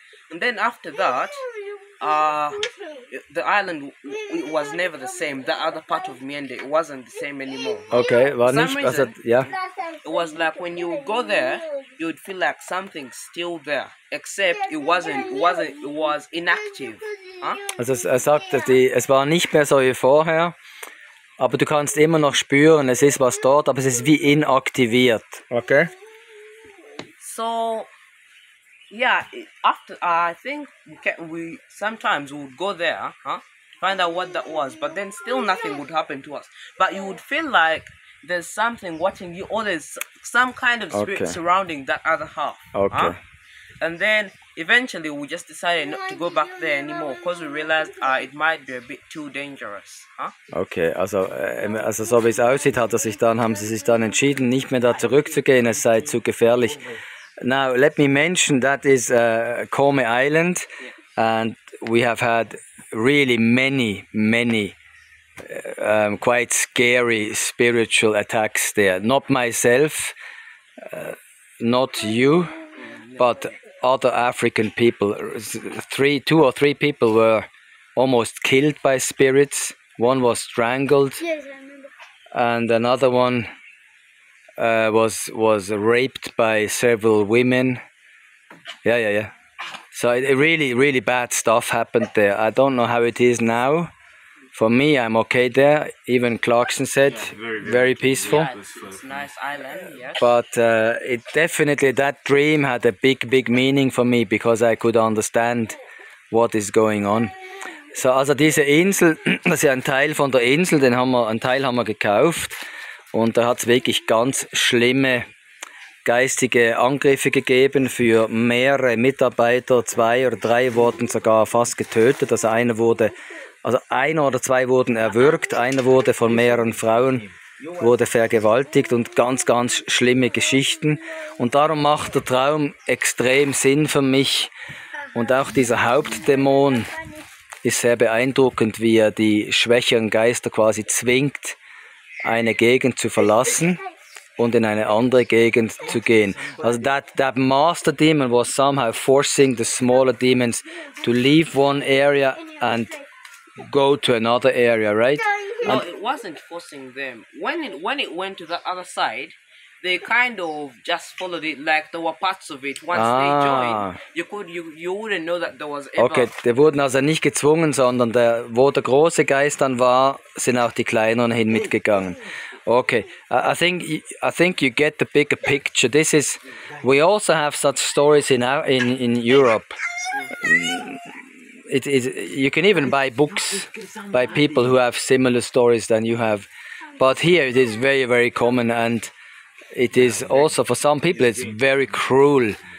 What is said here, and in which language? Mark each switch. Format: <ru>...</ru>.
<en>And then after that, the island was never the same. The other part of Miende, it wasn't the same anymore.</en> <de>Okay, war</de> <en>For some</en> <de>nicht,</de> <en>reason, yeah. It was like when you would go there, you would feel like something's still there, except it was inactive.</en> <de>Also er sagte, es war nicht mehr so wie vorher, aber du kannst immer noch spüren, es ist was dort, aber es ist wie inaktiviert.</de> <en>Okay. So yeah, after I think we sometimes would go there, find out what that was, but then still nothing would happen to us. But you would feel like there's something watching you, or there's some kind of spirit surrounding that other half. Okay. And then eventually we just decided not to go back there anymore because we realized it might be a bit too dangerous.</en> <de>Okay, also so wie es aussieht, haben sie sich dann entschieden, nicht mehr da zurückzugehen, es sei zu gefährlich.</de> <en>Now, let me mention that is Kome Island, and we have had really many quite scary spiritual attacks there. Not myself, not you, but other African people. 2 or 3 people were almost killed by spirits. One was strangled, Yes, I remember. and another one was raped by several women. Yeah. So it really bad stuff happened there. I don't know how it is now. For me, I'm okay there. Even Clarkson said, very peaceful. Yeah, it's a nice island, yes. But it definitely, that dream had a big meaning for me, because I could understand what is going on.</en> <de>So, also diese Insel, das ist ja ein Teil von der Insel, einen Teil haben wir gekauft. Und da hat es wirklich ganz schlimme geistige Angriffe gegeben für mehrere Mitarbeiter. 2 oder 3 wurden sogar fast getötet. Also einer oder 2 wurden erwürgt, einer wurde von mehreren Frauen vergewaltigt, und ganz schlimme Geschichten. Und darum macht der Traum extrem Sinn für mich. Und auch dieser Hauptdämon ist sehr beeindruckend, wie er die schwächeren Geister quasi zwingt, eine Gegend zu verlassen und in eine andere Gegend zu gehen.</de> <en>Also that master demon was somehow forcing the smaller demons to leave one area and go to another area, right? No, it wasn't forcing them. When it went to the other side, they kind of just followed it, like there were parts of it. Once they joined, you wouldn't know that there was ever...</en> <de>Okay, die wurden also nicht gezwungen, sondern wo der große Geist dann war, sind auch die kleineren hin mitgegangen.</de> <en>Okay, I think you get the bigger picture. We also have such stories in Europe. You can even buy books by people who have similar stories than you have, but here it is very, very common, and it is also for some people it's very cruel.</en>